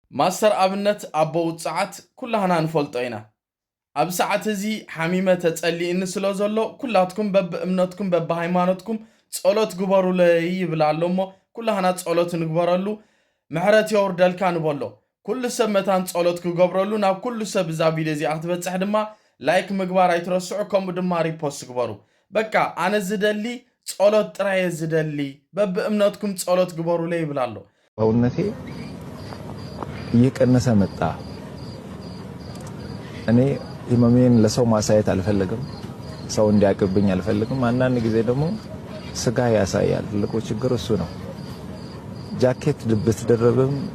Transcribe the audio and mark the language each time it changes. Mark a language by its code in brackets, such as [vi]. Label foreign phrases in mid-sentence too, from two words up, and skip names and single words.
[ti] ማስተር ኣብነት ኣቦ ውፅዓት ኩላህና ንፈልጦ ኢና ኣብ ሰዓት እዚ ሓሚመ ተጸሊእኒ ስለ ዘሎ ኩላትኩም በብእምነትኩም በብሃይማኖትኩም ጸሎት ግበሩለይ ይብል ኣሎ እሞ ኩላህና ጸሎት ንግበረሉ ምሕረት የወርደልካ ንበሎ ኩሉ ሰብ መታን ጸሎት ክገብረሉ ናብ ኩሉ ሰብ እዛ ቪድዮ እዚኣ ክትበጽሕ ድማ ላይክ ምግባር ኣይትረስዑ ከምኡ ድማ ሪፖስት ግበሩ በቃ ኣነ ዝደሊ ጸሎት ጥራየ ዝደሊ በብእምነትኩም ጸሎት ግበሩለይ ይብል ኣሎ [am] ሰውነቴ እየቀነሰ መጣ እኔ ህመሜን ለሰው ማሳየት አልፈልግም ሰው እንዲያቅብኝ አልፈልግም አንዳንድ ጊዜ ደግሞ ስጋ ያሳያል ትልቁ ችግር እሱ ነው ጃኬት ብትደረብም